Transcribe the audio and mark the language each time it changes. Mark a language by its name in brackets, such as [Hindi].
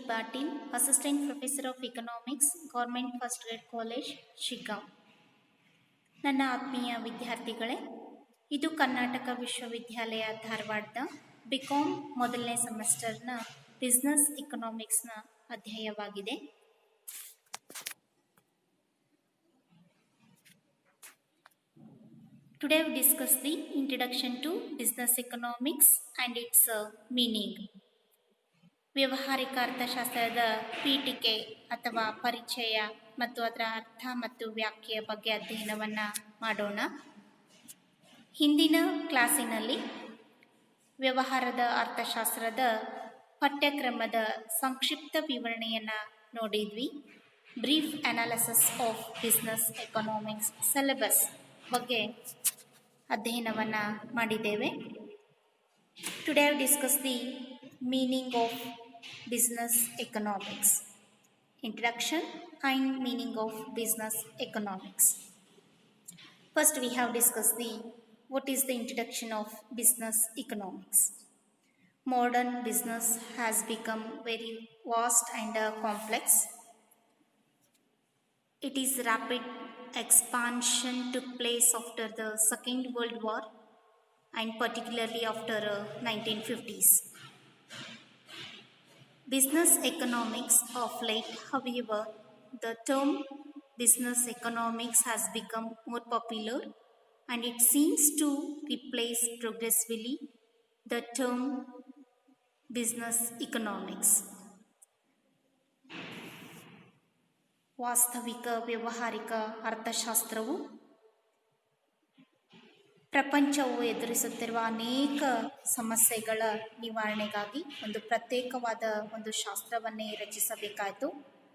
[English] Patil, Assistant Professor of Economics, Government First Grade College, Shiggaon. [Kannada] ನನ್ನ ಆತ್ಮೀಯ ವಿದ್ಯಾರ್ಥಿಗಳೇ, ಇದು ಕರ್ನಾಟಕ ವಿಶ್ವವಿದ್ಯಾಲಯ ಧಾರವಾಡದ ಬಿಕಾಂ ಮೊದಲನೇ ಸೆಮಿಸ್ಟರ್ನ business ಇಕನಾಮಿಕ್ಸ್ನ ಅಧ್ಯಾಯವಾಗಿದೆ. [English] Today we discuss the introduction to business economics and its meaning. [Kannada] ವ್ಯವಹಾರಿಕ ಅರ್ಥಶಾಸ್ತ್ರದ ಪೀಠಿಕೆ ಅಥವಾ ಪರಿಚಯ ಮತ್ತು ಅದರ ಅರ್ಥ ಮತ್ತು ವ್ಯಾಖ್ಯೆಯ ಬಗ್ಗೆ ಅಧ್ಯಯನವನ್ನು ಮಾಡೋಣ. ಹಿಂದಿನ ಕ್ಲಾಸಿನಲ್ಲಿ ವ್ಯವಹಾರದ ಅರ್ಥಶಾಸ್ತ್ರದ ಪಠ್ಯಕ್ರಮದ ಸಂಕ್ಷಿಪ್ತ ವಿವರಣೆಯನ್ನು ನೋಡಿದ್ವಿ. [English] brief analysis of business economics syllabus [Kannada] ಬಗ್ಗೆ ಅಧ್ಯಯನವನ್ನು ಮಾಡಿದ್ದೇವೆ. [English] Today I discuss the meaning of business economics. Introduction and meaning of business economics. First we have discussed what is the introduction of business economics. Modern business has become very vast and complex. It is rapid expansion took place after the Second World War and particularly after 1950s. Business economics of late, however, the term business economics has become more popular and it seems to replace progressively the term business economics. [Kannada] ವಾಸ್ತವಿಕ ವ್ಯವಹಾರಿಕ ಅರ್ಥಶಾಸ್ತ್ರವು ಪ್ರಪಂಚವು ಎದುರಿಸುತ್ತಿರುವ ಅನೇಕ ಸಮಸ್ಯೆಗಳ ನಿವಾರಣೆಗಾಗಿ ಒಂದು ಪ್ರತ್ಯೇಕವಾದ ಒಂದು ಶಾಸ್ತ್ರವನ್ನೇ ರಚಿಸಬೇಕಾಯಿತು.